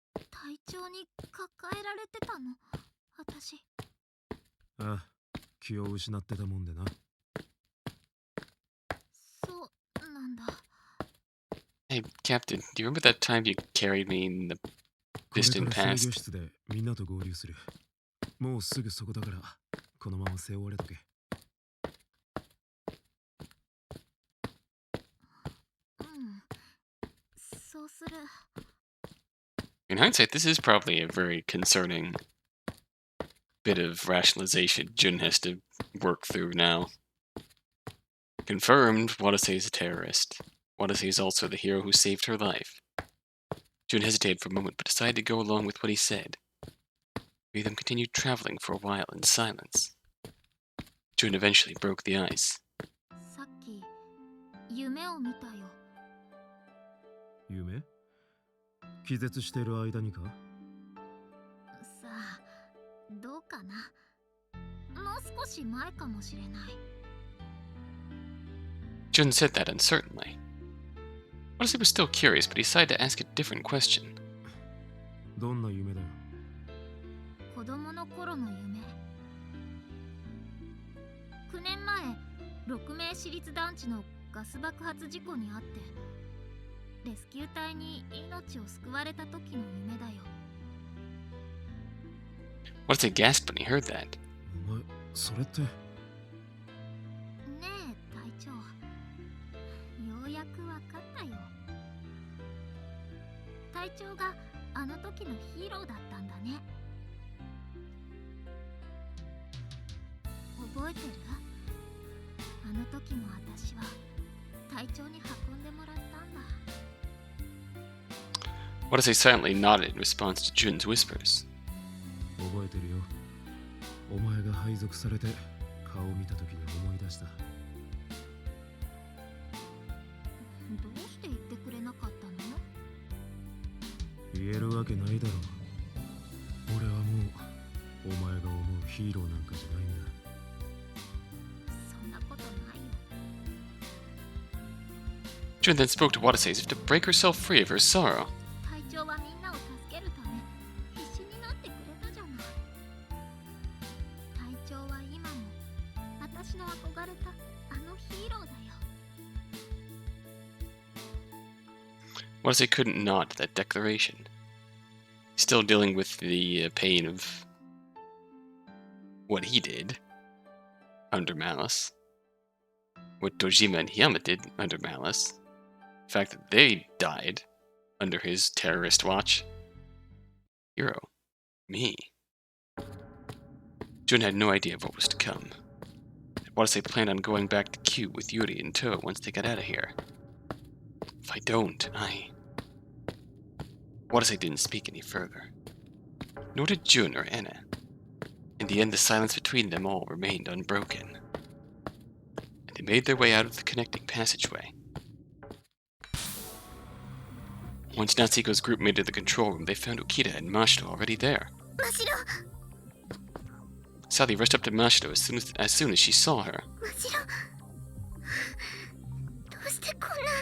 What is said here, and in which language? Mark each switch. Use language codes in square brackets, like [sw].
[ja] 体調に抱えられてたの私。ああ、気を失ってたもんでな。そうなんだ。 [en] Hey, Captain, do you remember that time you carried me in the [ja] これか [en] distant [ja] ら制 [en] past? [ja] 御室でみんなと合流する。もうすぐそこだから、このまま背負われとけ。そうする。 [en] In hindsight, this is probably a very concerning bit of rationalization Jun has to work through now. Confirmed, Watase is a terrorist. Watase is also the hero who saved her life. Jun hesitated for a moment, but decided to go along with what he said. We them continued traveling for a while in silence. Jun eventually broke the ice. [ja] さっき夢を見たよ。夢？気絶してる間にか？どうかな。もう少し前かもしれない。 [en] Jun said that uncertainly. Watase was still curious, but he decided to ask a different question. [ja] どんな夢だよ。子供の頃の夢。 9年前、6名私立団地のガス爆発事故に遭ってレスキュー隊に命を救われた時の夢だよ。 [en] Watase gasped when he heard that. [ja] お前、それって。ねえ隊長、ようやくわかったよ。隊長があの時のヒーローだったんだね。覚えてる？あの時も私は隊長に運んでもらったんだ。 [en] Watase silently nodded in response to Jun's whispers. [ja] 覚えてるよ。お前が配属されて顔を見た時に思い出した。どうして言ってくれなかったの？言えるわけないだろう。俺はもうお前が思うヒーローなんかじゃないんだ。そんなことないよ。 [en] Jun then spoke to Watase as if to break herself free of her sorrow. [ja] 隊長はみんなを助けるため必死になってくれたじゃない。隊長は今も私の憧れたあのヒーローだよ。 [en] Watase couldn't nod to that declaration. Still dealing with the pain of what he did under malice. What Dojima and Hiyama did under malice. The fact that they died under his terrorist watch. Hero. Me. Jun had no idea of what was to come. Watase planned on going back to Q with Yuri in tow once they got out of here. If I don't, Watase didn't speak any further. Nor did Jun or Anna. In the end, the silence between them all remained unbroken. And they made their way out of the connecting passageway. Once Natsuhiko's group made it to the control room, they found Ukita and Mashiro already there. [ja] マシロ、 [en] Sally rushed up to Mashiro as soon as she saw her. [ja] マシロ、どうしてこんな。